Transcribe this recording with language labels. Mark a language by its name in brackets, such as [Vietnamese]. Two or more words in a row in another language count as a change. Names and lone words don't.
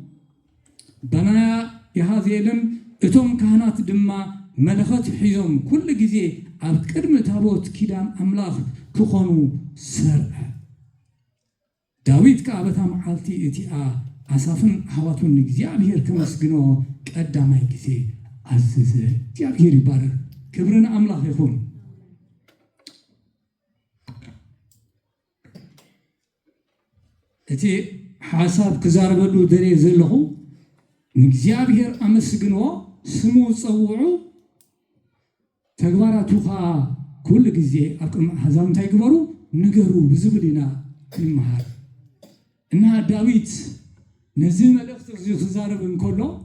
[Tigrinya] በናያ የሃዜልን እቶም ካህናት ድማ መለኸት ሒዞም ኩሉ ጊዜ ኣብ ቅድሚ ታቦት ኪዳን አምላኽ ክኾኑ ሰርዐ ዳዊት ከዓ በታ መዓልቲ እቲኣ አሳፍን ኣሕዋቱን እግዚአብሔር ከመስግኖ ቀዳማይ ጊዜ አዘዘ እግዚአብሔር ይባረክ ክብርን አምላኽ ይኹን እቲ ሓሳብ ክዛረበሉ ደሬ ዘለኹ ንእግዚአብሔር አመስግኖ ስሙ ፀውዑ ተግባራቱ ከዓ ኩሉ ጊዜ ኣብ ቅድሚ ኣሕዛብ እንታይ ግበሩ ንገሩ ብዝብል ኢና ንመሃር እና ዳዊት ነዚ መልእኽቲ እዚ ክዛረብ እንከሎ